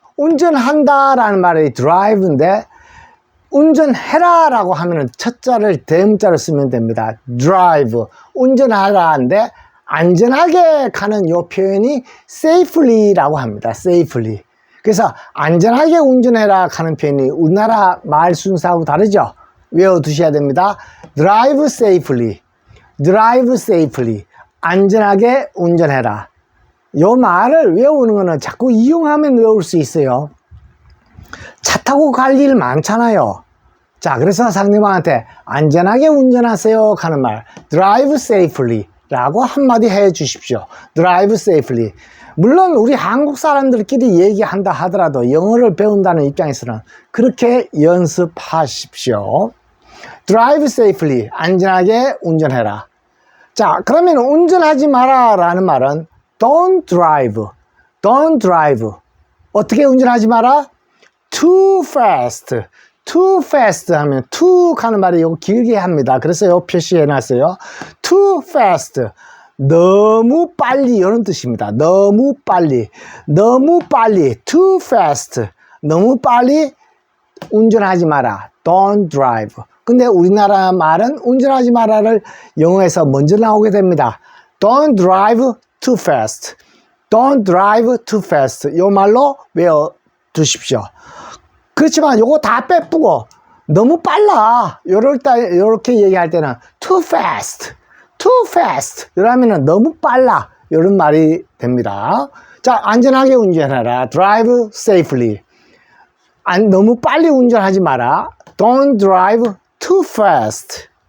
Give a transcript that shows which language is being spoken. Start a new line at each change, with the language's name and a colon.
Korean: 운전한다 라는 말이 drive인데, 운전해라 라고 하면은 첫 자를 대문자로 쓰면 됩니다.
English: drive.
Korean: 운전하라인데, 안전하게 가는 요 표현이 safely 라고 합니다.
English: safely.
Korean: 그래서 안전하게 운전해라 하는 표현이 우리나라 말 순서하고 다르죠? 외워두셔야 됩니다.
English: drive safely, drive safely,
Korean: 안전하게 운전해라. 요 말을 외우는 거는 자꾸 이용하면 외울 수 있어요. 차 타고 갈 일 많잖아요. 자, 그래서 상대방한테 안전하게 운전하세요 하는 말,
English: drive safely
Korean: 라고 한마디 해 주십시오.
English: drive safely.
Korean: 물론 우리 한국 사람들끼리 얘기한다 하더라도 영어를 배운다는 입장에서는 그렇게 연습하십시오.
English: drive safely,
Korean: 안전하게 운전해라. 자, 그러면 운전하지 마라 라는 말은
English: don't drive, don't drive.
Korean: 어떻게 운전하지 마라?
English: too fast, too fast
Korean: 하면 too 하는 말이 이거 길게 합니다. 그래서 이거 표시해 놨어요.
English: too fast,
Korean: 너무 빨리 이런 뜻입니다. 너무 빨리, 너무 빨리,
English: too fast,
Korean: 너무 빨리 운전하지 마라,
English: don't drive.
Korean: 근데 우리나라 말은 운전하지 마라를 영어에서 먼저 나오게 됩니다.
English: don't drive too fast, don't drive too fast.
Korean: 이 말로 외워두십시오. 그렇지만 요거 다 빼쁘고 너무 빨라 요렇게 얘기할 때는
English: too fast, too fast
Korean: 이러면은 너무 빨라 이런 말이 됩니다. 자, 안전하게 운전해라,
English: drive safely.
Korean: 너무 빨리 운전하지 마라,
English: don't drive too fast.